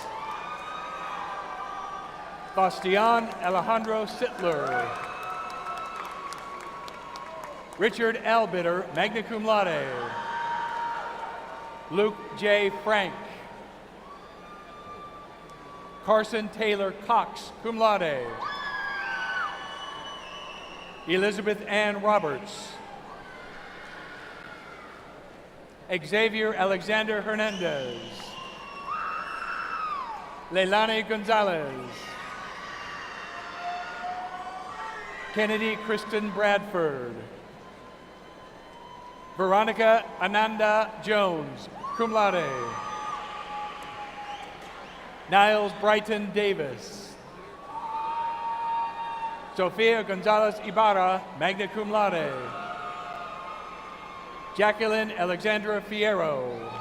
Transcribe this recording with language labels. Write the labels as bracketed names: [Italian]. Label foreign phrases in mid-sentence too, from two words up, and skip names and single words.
[English] Bastian Alejandro Sittler. Richard Albitter, [Latin] magna cum laude. [English] Luke J. Frank. Carson Taylor Cox, [Latin] cum laude. [English] Elizabeth Ann Roberts. Xavier Alexander Hernandez. Leilani Gonzalez. Kennedy Kristen Bradford. Veronica Ananda Jones, [Latin] cum laude. [English] Niles Brighton Davis. Sofia Gonzalez Ibarra, [Latin] magna cum laude. [English] Jacqueline Alexandra Fierro.